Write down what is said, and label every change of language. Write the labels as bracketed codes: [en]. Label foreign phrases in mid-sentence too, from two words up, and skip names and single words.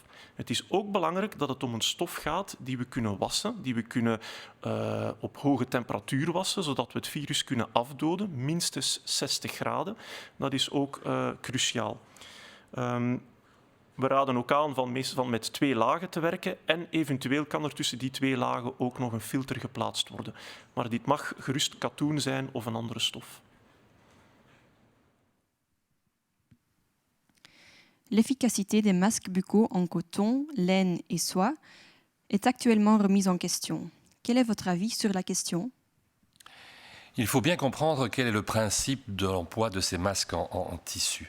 [nl] Het is ook belangrijk dat het om een stof gaat die we kunnen wassen, die we kunnen op hoge temperatuur wassen, zodat we het virus kunnen afdoden, minstens 60 graden. Dat is ook cruciaal. We raden ook aan van met 2 lagen te werken en eventueel kan er tussen die 2 lagen ook nog een filter geplaatst worden. Maar dit mag gerust katoen zijn of een andere stof. [fr] L'efficacité des masques buccaux en coton, laine et soie est actuellement remise en question. Quel est votre avis sur la question? Il faut bien comprendre quel est le principe de l'emploi de ces masques en tissu.